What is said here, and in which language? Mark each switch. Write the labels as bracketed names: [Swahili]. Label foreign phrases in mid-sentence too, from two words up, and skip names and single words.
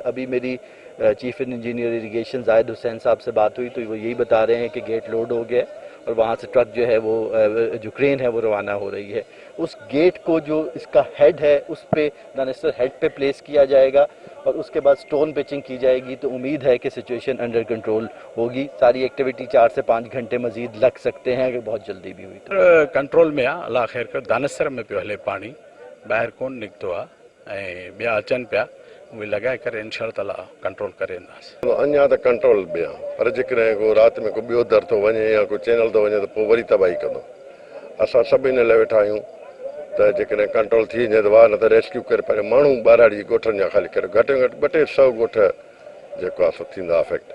[Urdu] ابھی میری [English] chief engineer irrigation [Urdu] زاہد حسین صاحب سے بات ہوئی تو وہ یہی بتا رہے ہیں کہ گیٹ لوڈ ہو گیا اور وہاں سے ٹرک جو ہے وہ جو کرین ہے وہ روانہ ہو رہی ہے۔ اس گیٹ کو جو اس کا ہیڈ ہے اس پہ دانستر ہیڈ پہ پلیس کیا جائے گا اور اس کے بعد [English] stone pitching [Urdu] کی جائے گی، تو امید ہے کہ [English] situation under control [Urdu] ہوگی۔ ساری ایکٹیویٹی 4 سے 5 گھنٹے مزید لگ سکتے ہیں اگر بہت جلدی بھی ہوئی تو۔ [Sindhi] कंट्रोल में आहे, अलाह ख़ैर कर। दानसर में पियो हले पाणी, ॿाहिरि कोन निकितो आहे ऐं ॿिया अचनि पिया, उहे लॻाए करे इनशा ताला कंट्रोल करे वेंदासीं। अञा त कंट्रोल में आहे, पर जेकॾहिं को राति में को ॿियो दर थो वञे या को चैनल थो वञे त पोइ वरी तबाही कंदो। असां सभु इन लाइ वेठा आहियूं त जेकॾहिं कंट्रोल थी वञे त वाह, न त रेस्क्यू करे पहिरियों माण्हू ॿारहाड़ी ॻोठनि जा ख़ाली करे, घटि में घटि 200 ॻोठ जेको आहे सो थींदा अफेक्ट।